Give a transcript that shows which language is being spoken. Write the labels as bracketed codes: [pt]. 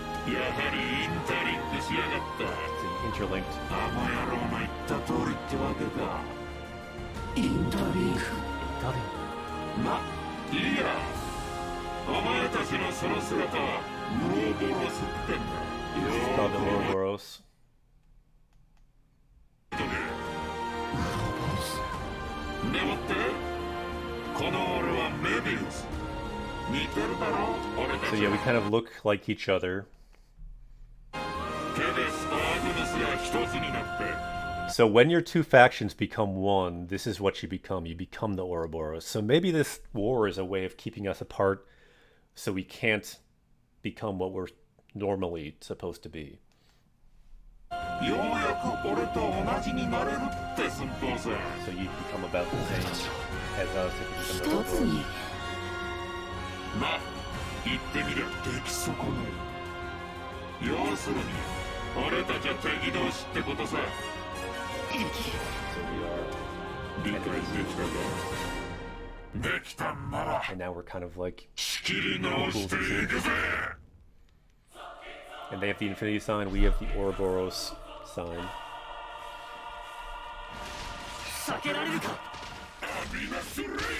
[ja] やはりインターリンクしやがった。 [en] Interlinked. [ja] あの野郎の言った通りってわけか。インターリンク。ま、いいや。お前たちのその姿はウロボロスってんだ。 [en] It's called the Ouroboros. [ja] でもってこの俺はメビウス似てるだろ俺たち [en] So yeah, we kind of look like each other. [ja] ケベスとアグヌスが一つになって [en] So when your two factions become one, this is what you become. You become the Ouroboros. So maybe this war is a way of keeping us apart so we can't become what we're normally supposed to be. [ja] ようやく俺と同じになれるって寸法さ [en] So you become about the same as us if you become the [ja] 一つに [en] Ouroboros. [ja] まあ言ってみりゃ出来損ない要するに俺たちは敵同士ってことさ [en] So we are [ja] 理解できたかできたんなら [en] and now we're kind of like [ja] 仕切り直していくぜ [en] and they have the infinity sign, we have the Ouroboros sign. [ja] 避けられるか。アビナスレイン